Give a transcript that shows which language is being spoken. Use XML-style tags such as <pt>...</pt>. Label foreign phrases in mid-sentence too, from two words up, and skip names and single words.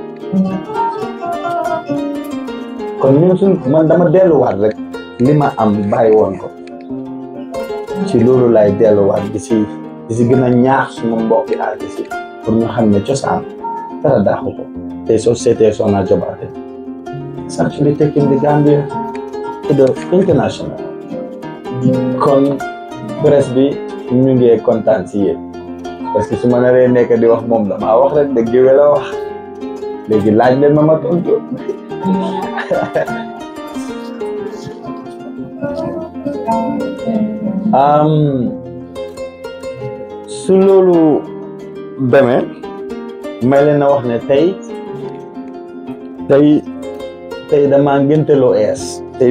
<wo>kon ñun man dama delluwaat rek li ma am bàyyi woon ko ci loolu lay delluwaat di si gën a ñaax suma mbokki artiste yi</wo> <fr>pour ñu</fr> <wo>xam ne cosaan dara daaxu ko te soo seetee Soxna Jobaate</wo> <en>it's actually taking the Gambia to the international</en> <wo>kon presse bi ñu ngi kontaan si yéen</wo> <fr>parce que</fr> <wo>su ma naree nekk di wax moom damaa wax rek de Gewel la wax léegi laaj leen ma tontu su loolu demee may leen a wax ne tey damaa ngénteloo ees tey</wo>